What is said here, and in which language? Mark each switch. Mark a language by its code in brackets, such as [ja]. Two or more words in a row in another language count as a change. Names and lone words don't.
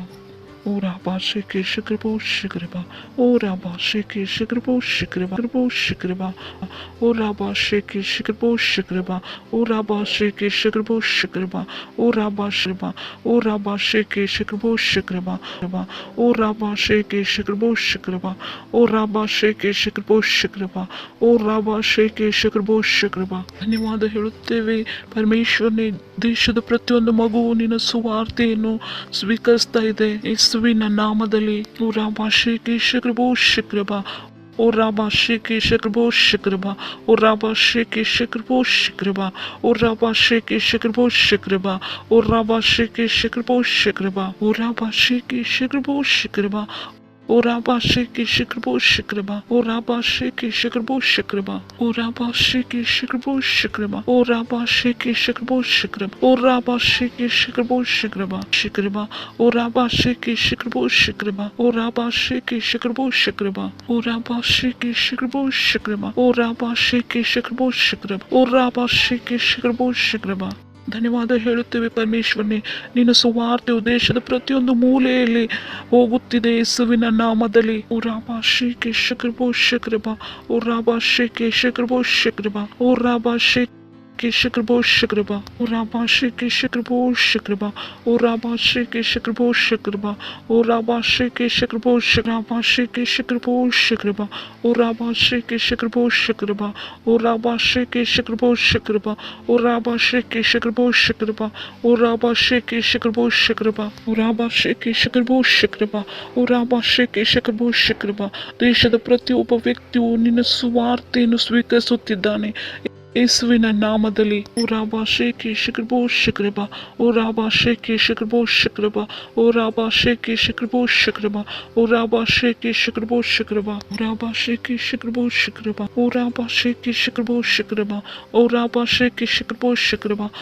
[kn] O Rabba Sheke Shekarabo Shekaraba, O Rabba Sheke Shekarabo Shekaraba, O Rabba Sheke Shekarabo Shekaraba, O Rabba Sheke Shekarabo Shekaraba, O Rabba Sheba, O Rabba Sheke Shekarabo Shekaraba, O Rabba Sheke Shekarabo Shekaraba, O Rabba Sheke Shekarabo Shekaraba, O Rabba Sheke Shekarabo Shekaraba. ಧನ್ಯವಾದ ಹೇಳುತ್ತೇವೆ ಪರಮೇಶ್ವರನೇ. ದೇಶದ ಪ್ರತಿಯೊಂದು ಮಗುವು ನಿನ್ನ ಸುವಾರ್ತೆಯನ್ನು ಸ್ವೀಕರಿಸ್ತಾ ಇದೆ ಯೇಸುವಿನ ನಾಮದಲ್ಲಿ. ಓ ರಾಬಾ ಶೇಕೆ ಶಕ್ರಬೋ ಶಕ್ರಬ, ಓ ರಾಬಾ ಶೇಕೆ ಶಕ್ರಬೋ ಶಕ್ರಬ, ಓ ರಾಬಾ ಶೇಕೆ ಶಕ್ರಬೋ ಶಕ್ರಬ, ಓ ರಾಬಾ ಶೇಕೆ ಶಕ್ರಬೋ ಶಕ್ರಬ, ಓ ರಾಬಾ ಶೇಕೆ ಶಕ್ರಬೋ ಶಕ್ರಬ, ಓ ರಾಬಾ ಶೇಕೆ ಶಕ್ರಬೋ ಶಕ್ರಬ, O Rabba Sheke Shekarabo Shekaraba, O Rabba Sheke Shekarabo Shekaraba, O Rabba Sheke Shekarabo Shekaraba, O Rabba Sheke Shekarabo Shekaraba, O Rabba Sheke Shekarabo Shekaraba, Shekaraba, O Rabba Sheke Shekarabo Shekaraba, O Rabba Sheke Shekarabo Shekaraba, O Rabba Sheke Shekarabo Shekaraba, O Rabba Sheke Shekarabo Shekaraba, O Rabba Sheke Shekarabo Shekaraba. ಧನ್ಯವಾದ ಹೇಳುತ್ತೇವೆ ಪರಮೇಶ್ವರನೇ. ನಿನ್ನ ಸುವಾರ್ತೆಯು ದೇಶದ ಪ್ರತಿಯೊಂದು ಮೂಲೆಯಲ್ಲಿ ಹೋಗುತ್ತಿದೆ ಯೇಸುವಿನ ನಾಮದಲ್ಲಿ. ಓ ರಾಬಾ ಶೇಕೆ ಶಕ್ರಬೋ ಶಕ್ರಬ, ಓ ರಾಬಾ ಶೇಕೆ ಶಕ್ರಬೋ ಶಕ್ರಬ, ಓ ರಾಬಾ ಶೇಕೆ ಶಕ್ರಬೋ ಶಕ್ರಬ, ಓ ರಾಬಾ ಶೇಕೆ ಶಕ್ರಬೋ ಶಕ್ರಬ, ಓ ರಾಬಾ ಶೇಕೆ ಶಕ್ರಬೋ ಶಕ್ರಬ, ಓ ರಾಬಾ ಶೇಕೆ ಶಕ್ರಬೋ ಶಕ್ರಬ, ಶೇಕೆ ಶಕ್ರಬೋ ಶಕ್ರಬ, ಓ ರಾಬಾ ಶೇಕೆ ಶಕ್ರಬೋ ಶಕ್ರಬ, ಓ ರಾಬಾ ಶೇಕೆ ಶಕ್ರಬೋ ಶಕ್ರಬ, ಓ ರಾಬಾ ಶೇಕೆ ಶಕ್ರಬೋ ಶಕ್ರಬ, ಓ ರಾಬಾ ಶೇಕೆ ಶಕ್ರಬೋ ಶಕ್ರಬ, ಓ ರಾಬಾ ಶೇಕೆ ಶಕ್ರಬೋ ಶಕ್ರಬ, ಓ ರಾಬಾ ಶೇಕೆ ಶಕ್ರಬೋ ಶಕ್ರಬ. ದೇಶದ ಪ್ರತಿಯೊಬ್ಬ ವ್ಯಕ್ತಿಯು ನಿನ್ನ ಸುವಾರ್ತೆಯನ್ನು ಸ್ವೀಕರಿಸುತ್ತಿದ್ದಾನೆ ಯೇಸುವಿನ ನಾಮದಲ್ಲಿ. ಓ ರಾಬಾ ಶೇಕೆ ಶಕ್ರಬೋ ಶಕ್ರಬ, ಓ ರಾಬಾ ಶೇಕೆ ಶಕ್ರಬೋ ಶಕ್ರಬ, ಓ ರಾಬಾ ಶೇಕೆ ಶಕ್ರಬೋ ಶಕ್ರಬ, ಓ ರಾಬಾ ಶೇಕೆ ಶಕ್ರಬೋ ಶಕ್ರಬ, ಓ ರಾಬಾ ಶೇಕೆ ಶಕ್ರಬೋ ಶಕ್ರಬ, ಓ ರಾಬಾ ಶೇಕೆ ಶಕ್ರಬೋ ಶಕ್ರಬ, ಓ ರಾಬಾ ಶೇಕೆ ಶಕ್ರಬೋ ಶಕ್ರಬ,